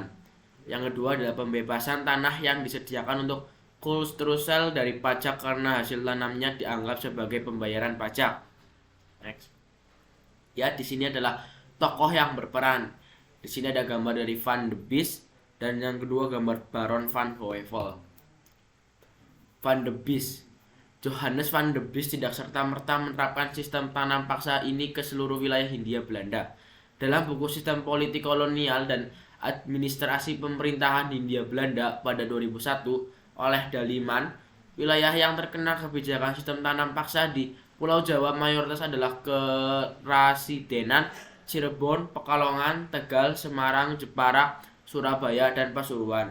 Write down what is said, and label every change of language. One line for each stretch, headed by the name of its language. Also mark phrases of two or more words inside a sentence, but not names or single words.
Indonesian: Yang kedua adalah pembebasan tanah yang disediakan untuk Kulturstel dari pajak karena hasil tanamnya dianggap sebagai pembayaran pajak. Next. Ya, di sini adalah tokoh yang berperan. Di sini ada gambar dari Van de Beest dan yang kedua gambar Baron van Heuvel. Van de Beest. Johannes van de Beest tidak serta-merta menerapkan sistem tanam paksa ini ke seluruh wilayah Hindia Belanda. Dalam buku Sistem Politik Kolonial dan Administrasi Pemerintahan Hindia Belanda pada 2001 oleh Daliman, wilayah yang terkena kebijakan sistem tanam paksa di Pulau Jawa mayoritas adalah Kerasidenan, Cirebon, Pekalongan, Tegal, Semarang, Jepara, Surabaya, dan Pasuruan.